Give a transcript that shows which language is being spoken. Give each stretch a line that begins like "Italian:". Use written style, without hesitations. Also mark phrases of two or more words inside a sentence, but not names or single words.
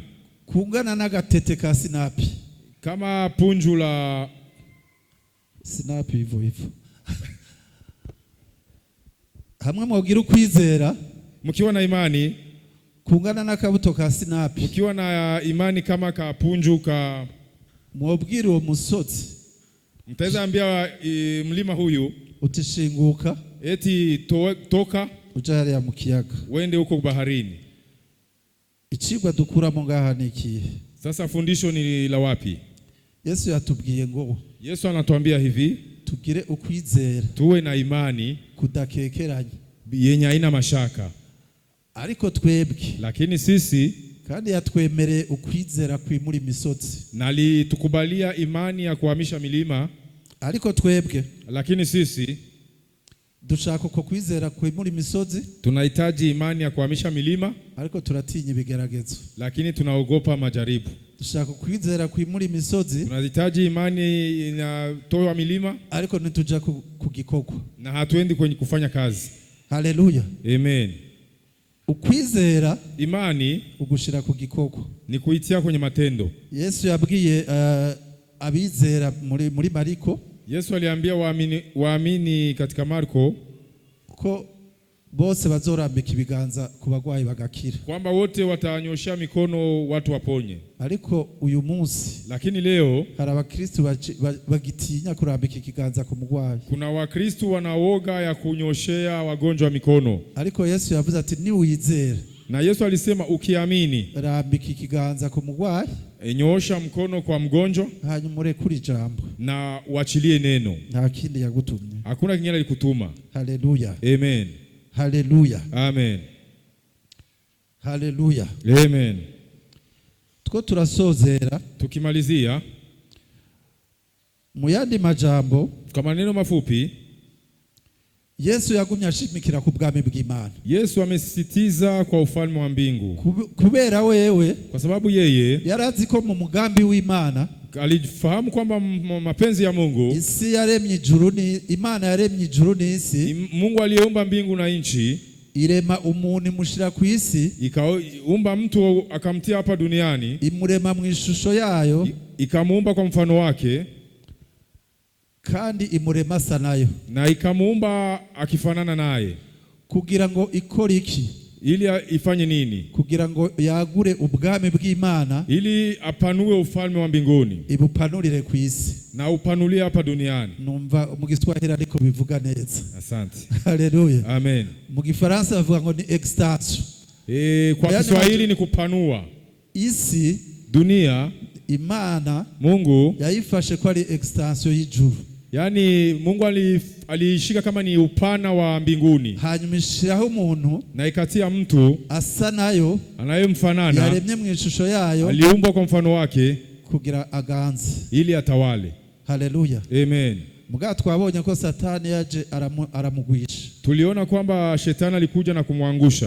Rundi: kungana n'agatete ka sinapi,
Swahili: kama punju la sinapi hivyo hivyo
Rundi: hamwe mwogira ukwizera,
Swahili: mkiwa na imani
Rundi: kungana n'akabuto ka sinapi,
Swahili: mkiwa na imani kama kapunju ka,
Rundi: mwobwira uwo musozi,
Swahili: mtaweza ambia mlima huyu
Rundi: utishinguka,
Swahili: eti toka
Rundi: uja hariya mu kiyaga,
Swahili: wende huko baharini.
Rundi: Icigwa dukuramo ngaha ni ikihe?
Swahili: Sasa fundisho ni la wapi?
Rundi: Yesu yatubwiye ngo,
Swahili: Yesu anatuambia hivi,
Rundi: tugire ukwizera,
Swahili: tuwe na imani
Rundi: kudakekeranya,
Swahili: yenye haina mashaka.
Rundi: Ariko twebwe,
Swahili: lakini sisi,
Rundi: kandi yatwemereye ukwizera kwimura imisozi,
Swahili: nalitukubalia imani ya kuhamisha milima.
Rundi: Ariko twebwe,
Swahili: lakini sisi
Rundi: dushaka uko kwizera kwimura imisozi,
Swahili: tunahitaji imani ya kuhamisha milima,
Rundi: ariko turatinya ibigeragezo,
Swahili: lakini tunaogopa majaribu.
Rundi: Dushaka kwizera kwimura imisozi,
Swahili: tunahitaji imani inatoa milima,
Rundi: ariko ntituja kugikogwa,
Swahili: na hatuendi kwenye kufanya kazi. Haleluya. Amen.
Rundi: Ukwizera,
Swahili: imani,
Rundi: ugushira kugikogwa,
Swahili: ni kuitia kwenye matendo.
Rundi: Yesu yabwiye abizera muri Mariko,
Swahili: Yesu aliambia waamini katika Marko
Rundi: ko bose bazorambika ibiganza ku bagwayi bagakira,
Swahili: kwamba wote watanyosha mikono watu waponye.
Rundi: Ariko uyu munsi,
Swahili: lakini leo
Rundi: hari abakristo bagitinya kurambika ikiganza ku mugwayi.
Swahili: Kuna wakristo wanaoga ya kunyoshea wagonjwa mikono.
Rundi: Ariko Yesu yavuze ati ni wizera,
Swahili: na Yesu alisema ukiamini,
Rundi: rambika ikiganza ku mugwayi,
Swahili: nyosha mkono kwa mgonjwa,
Rundi: hanyuma urekure ijambo,
Swahili: na uachilie neno.
Rundi: Nta kindi yagutumye,
Swahili: hakuna kingine alikutuma. Haleluya. Amen. Haleluya. Amen. Haleluya. Amen.
Rundi: Tuko turasozera,
Swahili: tukimalizia,
Rundi: mu yandi majambo,
Swahili: kwa maneno mafupi,
Rundi: Yesu yagumye ashimikira ku bwami bw'Imana.
Swahili: Yesu amesisitiza kwa ufalme wa mbingu.
Rundi: Kubera wewe,
Swahili: kwa sababu yeye
Rundi: yarazi ko mu mugambi w'Imana,
Swahili: alifahamu kwamba mapenzi ya Mungu,
Rundi: isi yaremye ijuru ni Imana yaremye ijuru n'isi,
Swahili: Mungu aliyeumba mbingu na nchi,
Rundi: irema umuntu imushira ku isi,
Swahili: ikaumba mtu akamtia hapa duniani,
Rundi: imurema mu ishusho yayo,
Swahili: ikamuumba kwa mfano wake,
Rundi: kandi imurema asa nayo,
Swahili: na ikamuumba akifanana naye,
Rundi: kugira ngo ikore iki?
Swahili: ili ifanye nini?
Rundi: Kugira ngo yagure ubwami bw'Imana,
Swahili: ili apanue ufalme wa mbinguni,
Rundi: ibupanurire ku isi,
Swahili: na upanulie hapa duniani.
Rundi: Numva mu Giswahili ariko bivuga neza.
Swahili: Asante. Haleluya. Amen.
Rundi: Mu Gifaransa bavuga ngo ni extension.
Swahili: Kwa Kiswahili ni kupanua.
Rundi: Isi,
Swahili: dunia,
Rundi: Imana
Swahili: Mungu
Rundi: yaifashe kwa li extension y'ijuru.
Swahili: Yani Mungu alishika kama ni upana wa mbinguni.
Rundi: Hanyuma ishiraho umuntu,
Swahili: na ikatia mtu
Rundi: asa nayo,
Swahili: anayemfanana,
Rundi: yaremye mu ishusho yayo,
Swahili: aliumbwa kwa mfano wake,
Rundi: kugira aganze,
Swahili: ili atawale. Haleluya. Amen.
Rundi: Muga twabonye ko Satani yaje aramugwisha.
Swahili: Tuliona kwamba shetani alikuja na kumwangusha,